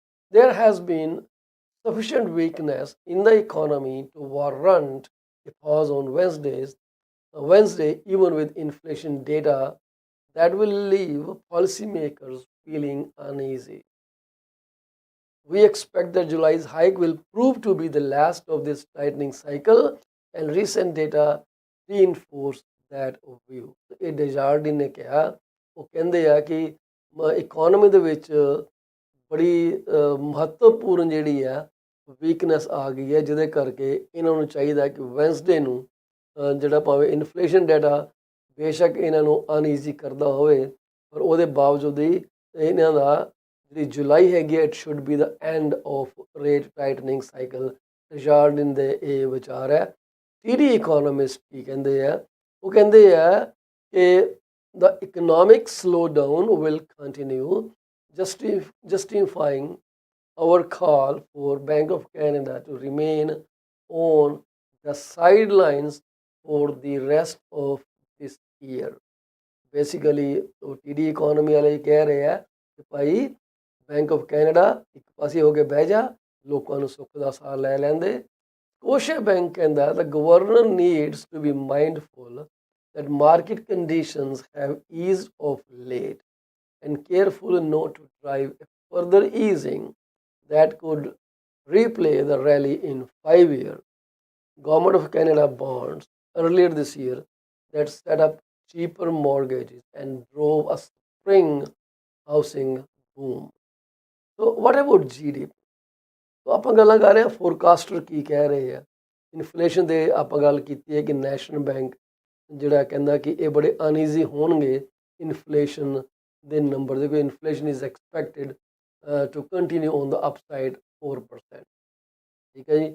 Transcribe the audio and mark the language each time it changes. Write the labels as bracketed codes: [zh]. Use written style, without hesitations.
[en] There has been sufficient weakness in the economy to warrant a pause on Wednesday, even with inflation data that will leave policymakers feeling uneasy. We expect that July's hike will prove to be the last of this tightening cycle, and recent data reinforce that view. [pa] ਇਹ ਡੈਜ਼ਾਰਡਿਨ ਨੇ ਕਿਹਾ, ਉਹ ਕਹਿੰਦੇ ਆ ਕਿ economy ਦੇ ਵਿੱਚ ਬੜੀ ਮਹੱਤਵਪੂਰਨ ਜਿਹੜੀ ਆ ਵੀਕਨੈਸ ਆ ਗਈ ਹੈ, ਜਿਹਦੇ ਕਰਕੇ ਇਹਨਾਂ ਨੂੰ ਚਾਹੀਦਾ ਕਿ ਵੈਂਸਡੇ ਨੂੰ ਜਿਹੜਾ ਭਾਵੇਂ ਇਨਫਲੇਸ਼ਨ ਡਾਟਾ ਬੇਸ਼ੱਕ ਇਹਨਾਂ ਨੂੰ ਅਨਈਜ਼ੀ ਕਰਦਾ ਹੋਵੇ, ਪਰ ਉਹਦੇ ਬਾਵਜੂਦ ਹੀ ਇਹਨਾਂ ਦਾ ਜਿਹੜੀ ਜੁਲਾਈ ਹੈਗੀ ਹੈ, [en] It should be the end of rate tightening cycle. [pa] ਰਿਚਾਰਡਨ ਦੇ ਇਹ ਵਿਚਾਰ ਹੈ। ਸੀਡੀ ਇਕੋਨੋਮਿਸਟ ਕੀ ਕਹਿੰਦੇ ਆ, ਉਹ ਕਹਿੰਦੇ ਆ ਕਿ [en] the economic slowdown will continue, justifying our call for Bank of Canada to remain on the sidelines for the rest of this year. [pa] Basically, TD economy ਵਾਲੇ ਕਹਿ ਰਹੇ ਆ ਕਿ ਭਾਈ ਬੈਂਕ ਆਫ ਕੈਨੇਡਾ ਇੱਕ ਪਾਸੇ ਹੋ ਕੇ ਬਹਿ ਜਾ, ਲੋਕਾਂ ਨੂੰ ਸੁੱਖ ਦਾ ਸਾਹ ਲੈ ਲੈਂਦੇ। ਕੋਸ਼ੇ ਬੈਂਕ ਕਹਿੰਦਾ [en] the governor needs to be mindful that market conditions have eased of late and careful not to drive a further easing that could replay the rally in 5-year Government of Canada bonds earlier this year that set up cheaper mortgages and drove a spring housing boom. So what about GDP? [pa] तो ਆਪਾਂ ਗੱਲਾਂ ਕਰ ਰਹੇ ਹਾਂ ਫੋਰਕਾਸਟਰ ਕੀ ਕਹਿ ਰਹੇ ਆ। Inflation ਦੇ ਆਪਾਂ ਗੱਲ ਕੀਤੀ ਹੈ ਕਿ ਨੈਸ਼ਨਲ ਬੈਂਕ ਜਿਹੜਾ ਕਹਿੰਦਾ ਕਿ ਇਹ ਬੜੇ ਅਨਈਜ਼ੀ ਹੋਣਗੇ ਇਨਫਲੇਸ਼ਨ ਦੇ ਨੰਬਰ ਦੇ, ਕੋਈ [en] inflation is expected to continue on the upside [pa] 4%। ਠੀਕ ਹੈ ਜੀ।